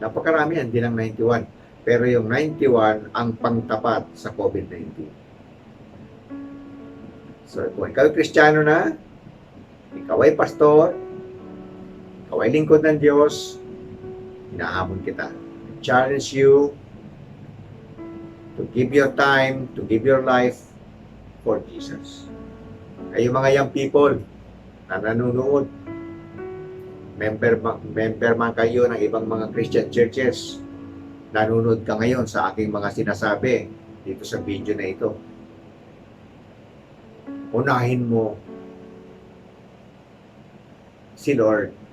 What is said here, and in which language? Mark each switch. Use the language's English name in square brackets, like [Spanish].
[Filipino] Napakarami yan, hindi lang 91. Pero yung 91 ang pangtapat sa COVID-19. So, kung ikaw ay Kristiyano na, ikaw ay pastor, ikaw ay lingkod ng Diyos, hinahamon kita. [English] I challenge you to give your time, to give your life for Jesus. [Filipino] Kayo mga young people na nanonood, member man kayo ng ibang mga Christian churches, nanonood ka ngayon sa aking mga sinasabi dito sa video na ito. Unahin mo si Lord.